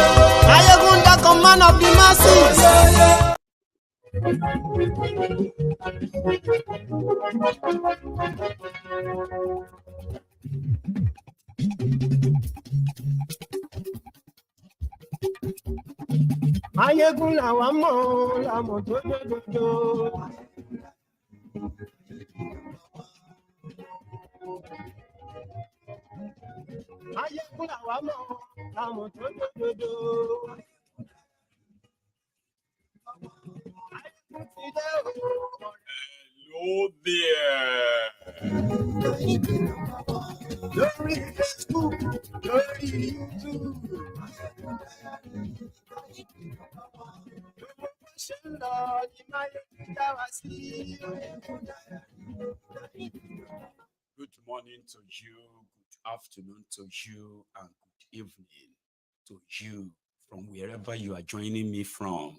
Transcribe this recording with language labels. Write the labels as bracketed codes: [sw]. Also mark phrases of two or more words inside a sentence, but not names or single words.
[en] Maiyegun don't come, man of the masses, oh, yo. [yo] Maiyegun làwa mọ̀, làmọ̀ tó dòdòdò. Maiyegun làwa mọ̀, làmọ̀ tó dòdòdò. [en] Hello there. [yo] Lórí Facebook, lórí YouTube. [en] Good morning to you, good afternoon to you, and good evening to you from wherever you are joining me from.